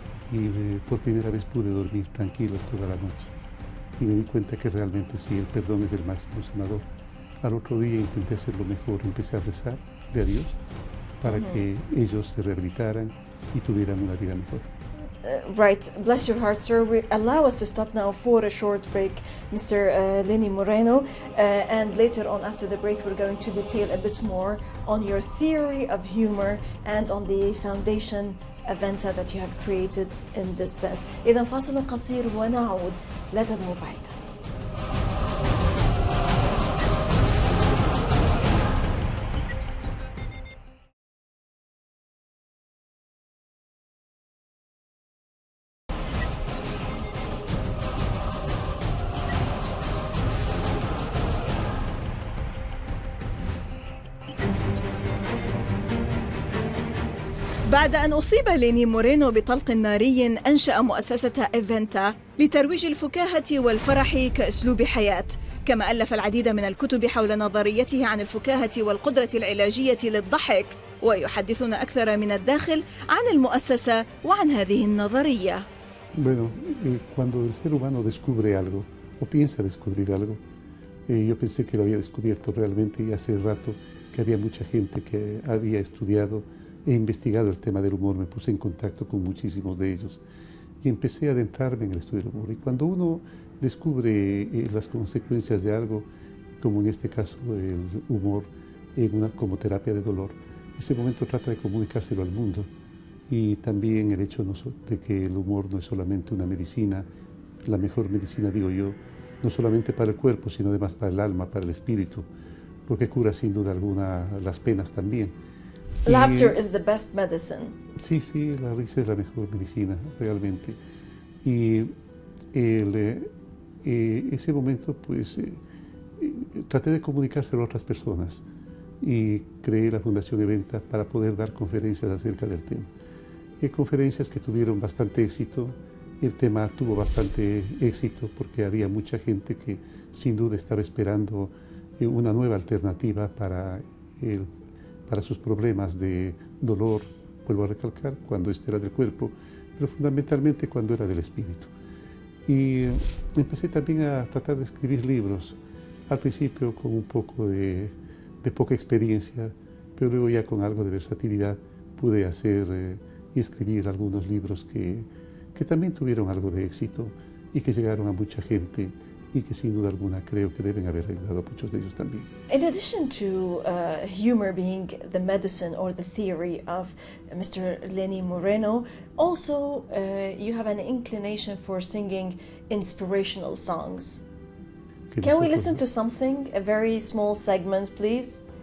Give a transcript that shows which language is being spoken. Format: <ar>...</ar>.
<es>Y por primera vez pude dormir tranquilo toda la noche. Y me di cuenta que realmente sí, el perdón es el máximo sanador. Al otro día intenté hacerlo mejor, empecé a rezarle a Dios para que ellos se rehabilitaran y tuvieran una vida mejor.</es> <en>Right, bless your heart, sir. Allow us to stop now for a short break, Mr. Lenin Moreno, and later on after the break we're going to detail a bit more on your theory of humor and on the foundation Aventa that you have created in this sense.</en> <ar>إذا فاصل قصير ونعود، لا تذهبوا بعيدا. بعد أن أصيب لينين مورينو بطلق ناري أنشأ مؤسسة إيفنتا لترويج الفكاهة والفرح كأسلوب حياة، كما ألف العديد من الكتب حول نظريته عن الفكاهة والقدرة العلاجية للضحك، ويحدثنا أكثر من الداخل عن المؤسسة وعن هذه النظرية.</ar> <es>Bueno, cuando el ser humano descubre algo o piensa descubrir algo, yo pensé que lo había descubierto realmente y hace rato que había mucha gente que había estudiado e investigado el tema del humor. Me puse en contacto con muchísimos de ellos y empecé a adentrarme en el estudio del humor. Y cuando uno descubre las consecuencias de algo, como en este caso el humor, como terapia de dolor. Ese momento trata de comunicárselo al mundo, y también el hecho de que el humor no es solamente una medicina, la mejor medicina, digo yo, no solamente para el cuerpo, sino además para el alma, para el espíritu, porque cura sin duda alguna las penas también.</es> <en>Laughter is the best medicine.</en> <es>Sí, sí, la risa es la mejor medicina, realmente. Y ese momento, pues, traté de comunicárselo a otras personas y creé la Fundación Eventa para poder dar conferencias acerca del tema. Conferencias que tuvieron bastante éxito. El tema tuvo bastante éxito porque había mucha gente que sin duda estaba esperando una nueva alternativa para sus problemas de dolor, vuelvo a recalcar, cuando este era del cuerpo, pero fundamentalmente cuando era del espíritu. Y empecé también a tratar de escribir libros, al principio con un poco de poca experiencia, pero luego ya con algo de versatilidad pude hacer y escribir algunos libros que también tuvieron algo de éxito y que llegaron a mucha gente, y que sin duda alguna creo que deben haber ayudado a muchos de ellos también.</es> <en>In addition to humor being the medicine or the theory of Mr. Lenin Moreno, also you have an inclination for singing inspirational songs. Can we listen to something, a very small segment, please?</en>